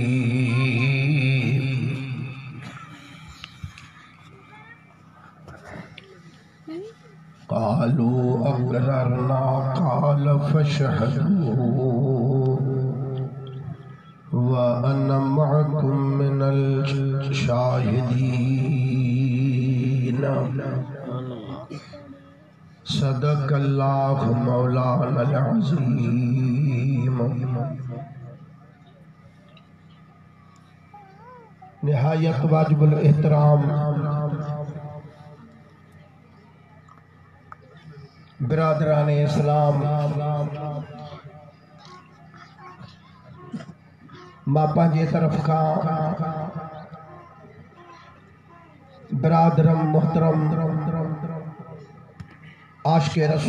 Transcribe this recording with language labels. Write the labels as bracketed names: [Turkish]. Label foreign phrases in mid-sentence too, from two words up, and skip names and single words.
[Arabic] قالوا أقررنا قال فاشهدوا وأنا معكم من الشاهدين. صدق الله مولانا العظيم. [Sindhi] निहायत वाजिबुल एहतराम बिरादराने इस्लाम, मां पंहिंजे तरफ़ खां बिरादरम मोहतरम आशिक़े